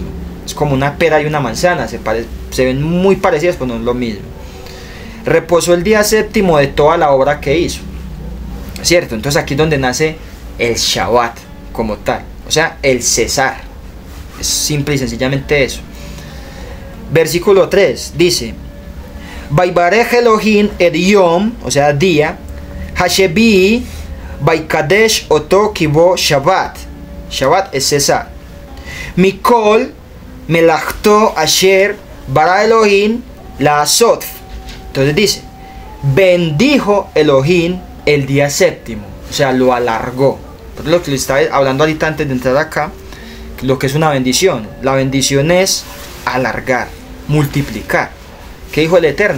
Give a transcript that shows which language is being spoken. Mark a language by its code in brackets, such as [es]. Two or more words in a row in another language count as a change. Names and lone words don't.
[es] Es como una pera y una manzana. Se ven muy parecidas, pero no es lo mismo. Reposó el día séptimo de toda la obra que hizo. ¿Cierto? Entonces aquí es donde nace el Shabbat como tal. O sea, el cesar. Es simple y sencillamente eso. Versículo 3 dice: [he] ויברך אלהים את יום, [es] o sea, día, [he] השביעי, ויקדש אתו כי בו שבת. [es] Shabbat es cesar. [he] מכל מלאכתו אשר ברא אלהים לעשות. [es] Entonces dice: bendijo Elohim el día séptimo, o sea, lo alargó. Por lo que le estaba hablando ahorita antes de entrar acá, lo que es una bendición. La bendición es alargar, multiplicar. ¿Qué dijo el Eterno?